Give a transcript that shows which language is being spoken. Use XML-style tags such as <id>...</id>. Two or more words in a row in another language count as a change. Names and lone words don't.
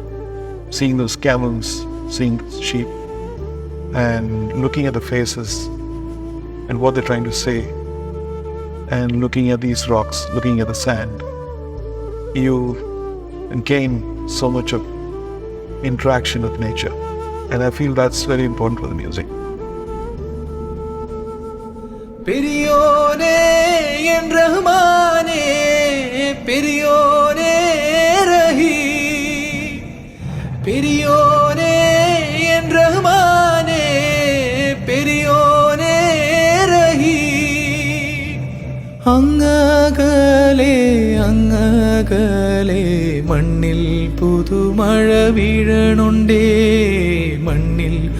<en>Seeing those camels, seeing those sheep, and looking at the faces and what they're trying to say, and looking at these rocks, looking at the sand, you gain so much of interaction with nature. And I feel that's very important for the music.</en> <ta>பெரியோனே என் ரஹ்மானே, பெரியோனே ரஹீ, பெரியோனே என் ரஹ்மானே, பெரியோனே ரஹீ.</ta> <ml>അങ്ങകലെ അങ്ങകലെ മണ്ണിൽ പുതുമഴ വീഴണുണ്ടേ, മണ്ണിൽ</ml>